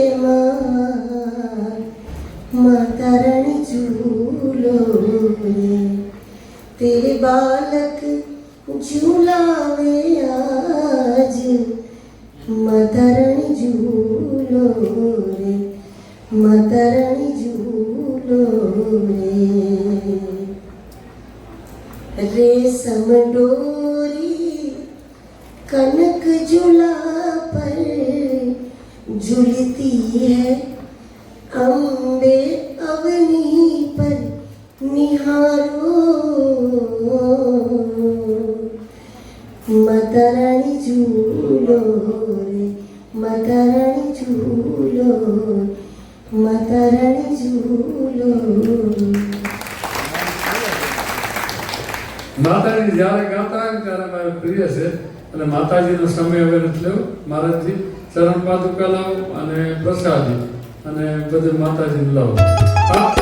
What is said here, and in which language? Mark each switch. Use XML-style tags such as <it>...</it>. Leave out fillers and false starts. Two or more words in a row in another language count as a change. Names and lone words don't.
<hi>माता रानी झूलो रे तेरे बालक झुलावे आज माता रानी झूलो रे माता रानी झूलो રે માતા રાણી ઝૂલો રે रेशम डोरी कनक झूला पर झूलती है अम्बे अवनी पर निहारो माता रानी झूलो रे माता रानी झूलो माता रानी झूलो</hi> <gu>માતાજી જ્યારે ગાતા હોય ને ત્યારે મારે પ્રિય છે અને માતાજીનો સમય હવે નથી લેવો મહારાજજી ચરણ પાદુકા લાવો અને પ્રસાદી અને બધું માતાજીને લાવો. હા</gu>